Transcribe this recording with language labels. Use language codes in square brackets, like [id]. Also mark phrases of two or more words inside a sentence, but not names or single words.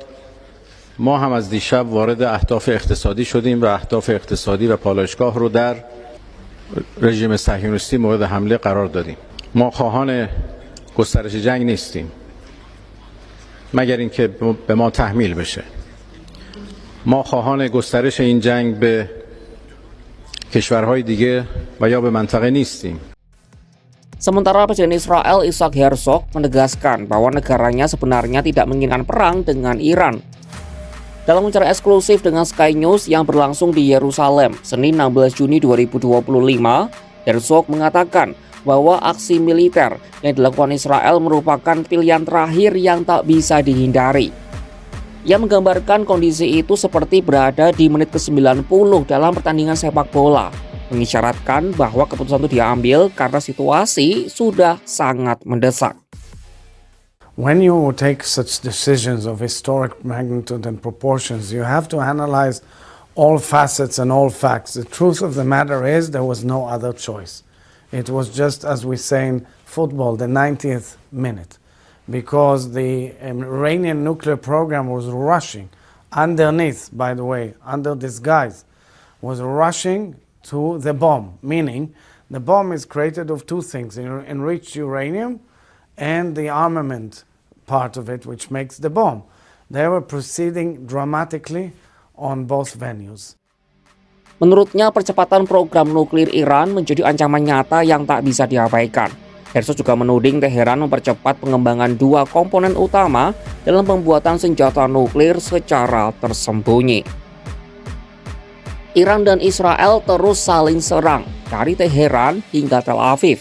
[fa] ما هم از دیشب وارد اهداف اقتصادی شدیم و اهداف اقتصادی و پالایشگاه رو در رژیم صهیونیستی مورد حمله قرار دادیم. ما خواهان گسترش جنگ نیستیم مگر اینکه به ما تحمیل بشه. ما خواهان گسترش این جنگ به کشورهای دیگه و یا به منطقه نیستیم. [id] Sementara Presiden Israel Isaac Herzog menegaskan bahwa negaranya sebenarnya tidak menginginkan perang dengan Iran. Dalam wawancara eksklusif dengan Sky News yang berlangsung di Yerusalem, Senin 16 Juni 2025, Herzog mengatakan bahwa aksi militer yang dilakukan Israel merupakan pilihan terakhir yang tak bisa dihindari. Ia menggambarkan kondisi itu seperti berada di menit ke-90 dalam pertandingan sepak bola, mengisyaratkan bahwa keputusan itu diambil karena situasi sudah sangat mendesak. [en] When you take such decisions of historic magnitude and proportions, you have to analyze all facets and all facts. The truth of the matter is there was no other choice. It was just, as we say in football, the 90th minute, because the Iranian nuclear program was rushing underneath, by the way, under disguise, was rushing to the bomb, meaning the bomb is created of two things, enriched uranium and the armament part of it, which makes the bomb. They were proceeding dramatically on both venues. [id] Menurutnya, percepatan program nuklir Iran menjadi ancaman nyata yang tak bisa diabaikan. Herzog juga menuding Teheran mempercepat pengembangan dua komponen utama dalam pembuatan senjata nuklir secara tersembunyi. Iran dan Israel terus saling serang dari Teheran hingga Tel Aviv.